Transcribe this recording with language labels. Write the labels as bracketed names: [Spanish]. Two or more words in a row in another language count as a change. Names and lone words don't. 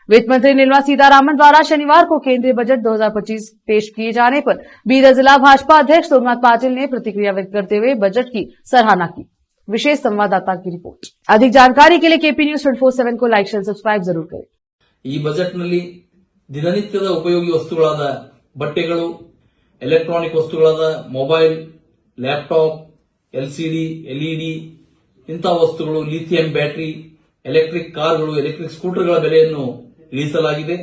[Hindi] वित्त मंत्री निर्मला सीतारामन द्वारा शनिवार को केंद्रीय बजट 2025 पेश किए जाने पर बीदर जिला भाजपा अध्यक्ष सोमनाथ पाटिल ने प्रतिक्रिया व्यक्त करते हुए बजट की सराहना की। विशेष संवाददाता की रिपोर्ट। अधिक जानकारी के लिए केपी न्यूज 24/7 को लाइक शेयर सब्सक्राइब जरूर करें। [Kannada] ಈ ಬಜೆಟ್ನಲ್ಲಿ ದಿನನಿತ್ಯದ ಉಪಯೋಗಿ ವಸ್ತುಗಳಾದ ಬಟ್ಟೆಗಳು, ಎಲೆಕ್ಟ್ರಾನಿಕ್ ವಸ್ತುಗಳಾದ ಮೊಬೈಲ್, ಲ್ಯಾಪ್ಟಾಪ್, ಎಲ್ಸಿಡಿ, ಎಲ್ಇಡಿ ಇಂತಹ ವಸ್ತುಗಳು, ಲಿಥಿಯಂ ಬ್ಯಾಟರಿ, ಎಲೆಕ್ಟ್ರಿಕ್ ಕಾರ್ಗಳು, ಎಲೆಕ್ಟ್ರಿಕ್ ಸ್ಕೂಟರ್ಗಳ ಬೆಲೆಯನ್ನು ಇಳಿಸಲಾಗಿದೆ.